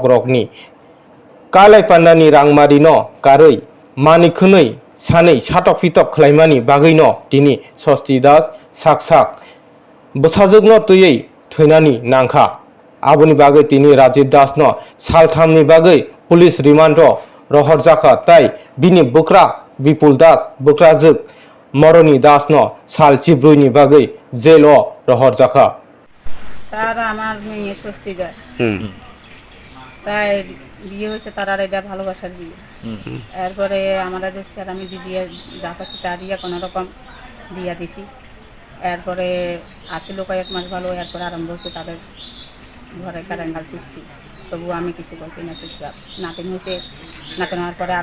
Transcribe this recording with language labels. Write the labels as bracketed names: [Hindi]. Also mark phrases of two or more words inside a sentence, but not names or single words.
[Kok Borok] rokni kalai pandani rangmari no karui mani khunui sanui satok pitok khlaimani bagui no tini Sosti Das sak bwsajwk no tuyei thwinani nangkha aboni bagui tini Rajiv Das no salthamni bagui [English] police remand [Kok Borok] Romjakkha tai bini Bwkra Bipul Das Bwkrajwk Moroni Das no sal chibruini bagui jail o Romjakkha [Bangla] স্যার আমার মেয়ে স্বস্তি দাস তাই বিয়ে হয়েছে তার আর এটা ভালোবাসার বিয়ে এরপরে আমরা যে স্যার আমি দিদি যা পাচ্ছি তা দিয়ে কোনো রকম দিয়া দিছি এরপরে আসিল কয়েক মাস ভালো এরপরে আরম্ভ হয়েছে তাদের ঘরে কারেঙ্গাল সৃষ্টি তবু আমি কিছু বলছি না চুপচাপ নাতিন হয়েছে নাতিন হওয়ার পরে